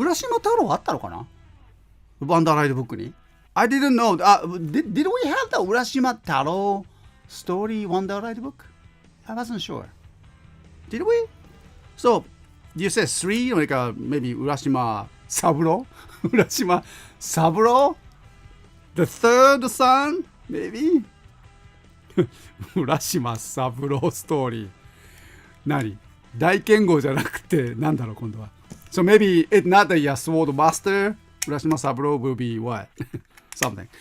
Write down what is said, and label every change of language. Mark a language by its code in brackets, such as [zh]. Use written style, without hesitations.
[ja] 浦島太郎あったのかな？ワンダーライドブックに。 [en] I didn't know. Did we have the Urashima Taro story Wonder Light book? I wasn't sure. Did we? So, you said 3, like maybe Urashima Saburo? Urashima Saburo? The third son? Maybe? Urashima Saburo story. 何？ [ja] 大剣豪じゃなくて、なんだろう、今度は。 [en] So maybe it's not the sword master. Urashima Saburo will be what? Something.